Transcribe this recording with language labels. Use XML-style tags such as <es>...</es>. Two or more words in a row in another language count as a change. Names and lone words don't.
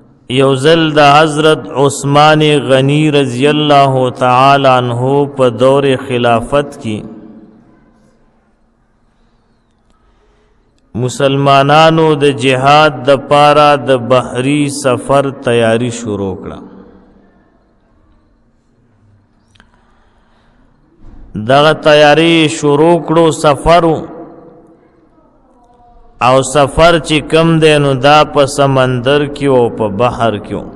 <ps>یوزل دا حضرت عثمان غنی</ps> <ar>رضی اللہ تعالی عنہ</ar> <ps>پا دور خلافت کی مسلمانانو د جهاد د پارا د بحری سفر تیاری شروع کړه. دغه تیاری شروع کړو سفرو او سفر چې کم دی نو دا په سمندر کې او په بحر کې.</ps>